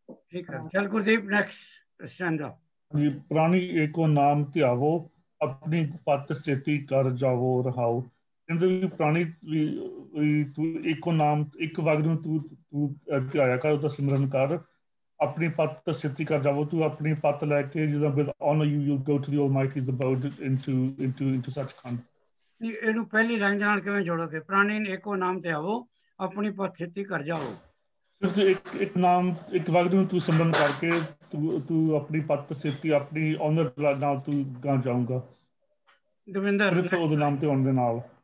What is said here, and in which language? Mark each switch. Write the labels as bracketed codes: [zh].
[pa] ਠੀਕ ਹੈ, ਚਲ ਗੁਰਦੀਪ ਨੈਕਸਟ ਸਟੈਂਜ਼ਾ। ਜੀ, ਪ੍ਰਾਣੀ ਏਕੋ ਨਾਮ ਧਿਆਵੋ ਆਪਣੀ ਪਤ ਸੇਤੀ ਕਰ ਜਾਵੋ ਰਹਾਓ। ਕਹਿੰਦੇ ਵੀ ਪ੍ਰਾਣੀ ਵੀ ਤੂੰ ਏਕੋ ਨਾਮ, ਇੱਕ ਵਗ ਨੂੰ ਤੂੰ ਧਿਆਇਆ ਕਰ, ਉਹਦਾ ਸਿਮਰਨ ਕਰ, ਆਪਣੀ ਪੱਤ ਸੇਤੀ ਕਰ ਜਾਵੋ। ਤੂੰ ਆਪਣੀ ਪੱਤ ਲੈ ਕੇ ਜਿੱਦਾਂ [en] with honor you go to the Almighty's abode into sachkhand। [pa] ਇਹਨੂੰ ਪਹਿਲੀ ਲਾਈਨ ਦੇ ਨਾਲ ਕਿਵੇਂ ਜੋੜੋਗੇ? ਪ੍ਰਾਣੀ ਏਕੋ ਨਾਮ ਤੇ ਆਵੋ ਆਪਣੀ ਪੱਤ ਸੇਤੀ ਕਰ ਜਾਵੋ। ਸਿਰਫ ਇੱਕ ਨਾਮ, ਇੱਕ ਵਕਤ ਨੂੰ ਤੂੰ ਸਿਮਰਨ ਕਰਕੇ ਤੂੰ ਆਪਣੀ ਪੱਤ ਸੇਤੀ ਆਪਣੀ ਔਨਰ ਨਾਲ ਤੂੰ ਗਾਂ ਜਾਊਂਗਾ। ਦਵਿੰਦਰ ਸਿਰਫ ਉਹਦੇ ਨਾਮ ਤੇ ਆਉਣ ਦੇ ਨਾਲ।